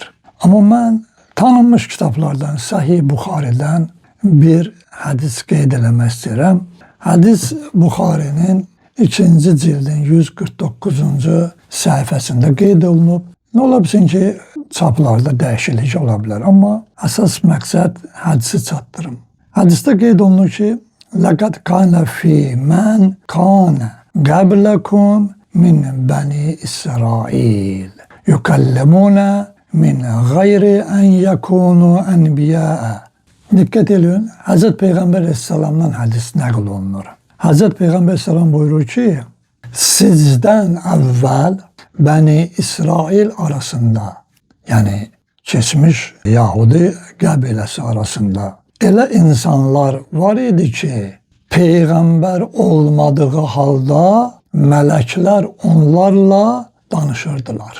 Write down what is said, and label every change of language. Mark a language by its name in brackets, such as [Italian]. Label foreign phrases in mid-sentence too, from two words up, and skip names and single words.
[Azerbaijani] Amma mən tanınmış kitablardan, Sahih Buxaridən bir hədis qeyd eləmək istəyirəm. Hədis Buxarinin 2-ci cildin 149-cu səhifəsində qeyd olunub. Nə ola bilsin ki, çaplarda dəyişiklik ola bilər, amma əsas məqsəd hədisi çatdırım. Hədisdə qeyd olunur ki, [Arabic] لَقَدْ كَانَ فِي مَنْ كَانَ قَبْلَكُمْ مِنْ بَنِي إِسْرَائِيلَ يُكَلِّمُونَ مِنْ غَيْرِ أَنْ يَكُونُوا أَنْبِيَاءَ. [Azerbaijani] Diqqət edin, Həzrət Peyğəmbər əleyhissalamdan hədis nəql olunur. Həzrət Peyğəmbər əleyhissalam buyurur ki, sizdən əvvəl Bəni İsrail arasında, yəni keçmiş Yahudi qəbiləsi arasında elə insanlar var idi ki, Peyğəmbər olmadığı halda mələklər onlarla danışırdılar.